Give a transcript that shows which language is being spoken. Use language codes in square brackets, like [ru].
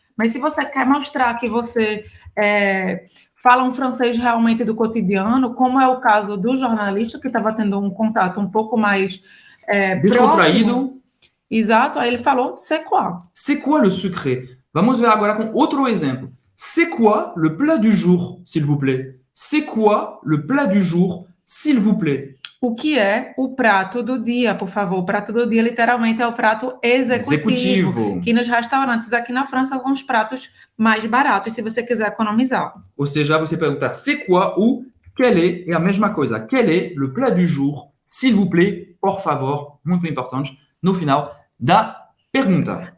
[pt] Mas se você quer mostrar que você fala um francês realmente do cotidiano, como é o caso do jornalista, que estava tendo um contato um pouco mais Descontraído. próximo. Exato, aí ele falou, [fr] c'est quoi? C'est quoi le secret? [pt] Vamos ver agora com outro exemplo. [fr] C'est quoi le plat du jour, s'il vous plaît? C'est quoi le plat du jour, s'il vous plaît? [pt] O que é o prato do dia, por favor? O prato do dia, literalmente, é o prato executivo. Que nos restaurantes aqui na França, alguns pratos mais baratos, se você quiser economizar. Ou seja, você perguntar [fr] c'est quoi [pt] ou [fr] quel est, [pt] é a mesma coisa. [fr] Quel est le plat du jour, s'il vous plaît, [pt] por favor, muito importante, no final da pergunta.